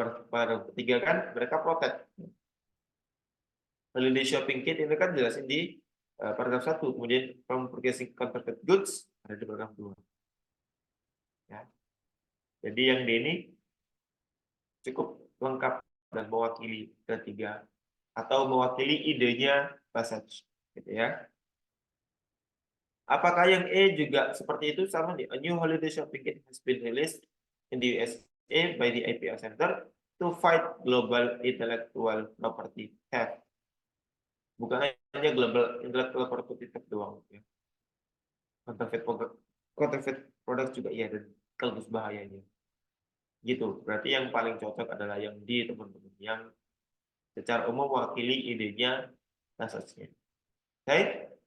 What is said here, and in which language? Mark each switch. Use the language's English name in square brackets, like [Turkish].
[Indonesian] Paragraf 3 kan mereka protect. Holiday shopping kit ini kan jelasin di paragraf 1, kemudian [English] from purchasing counterfeit goods [Indonesian] ada di paragraf 2. Ya. Jadi yang D ini cukup lengkap dan mewakili ketiga atau mewakili idenya passage, gitu ya. Apakah yang E juga seperti itu? Sama nih. [English] A new holiday shopping kit has been released in the USA by the IPR Center to fight global intellectual property theft. [Indonesian] Bukan hanya [English] global intellectual property theft [Indonesian] doang, ya. Counterfeit produk juga iya, dan sekaligus bahayanya. Gitu. Berarti yang paling cocok adalah yang D, teman-teman, yang secara umum mewakili idenya passage-nya. Oke?